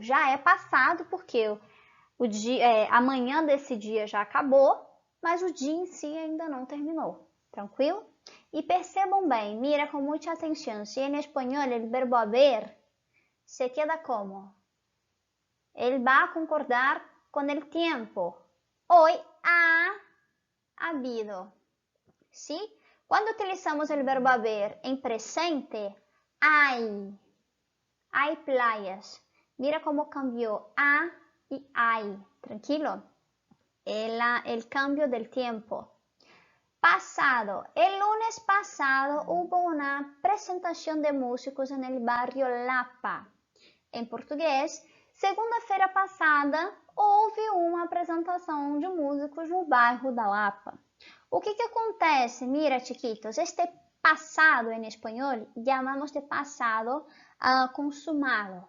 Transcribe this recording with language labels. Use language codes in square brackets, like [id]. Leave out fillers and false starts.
[pt] Já é passado porque o dia, a manhã desse dia já acabou, mas o dia em si ainda não terminou. Tranquilo? E percebam bem, mira com muita atenção, se em espanhol o verbo haber se queda como? Ele vai concordar com o tempo. [es] Hoy ha habido. ¿Sí? Cuando utilizamos el verbo haber en presente, hay playas. Mira cómo cambió a y hay. Tranquilo. El cambio del tiempo. Pasado. El lunes pasado hubo una presentación de músicos en el barrio Lapa. [pt] Em português, segunda-feira passada houve uma apresentação de músicos no bairro da Lapa. O que acontece? [es] Mira, chiquitos, este pasado en español llamamos de pasado consumado.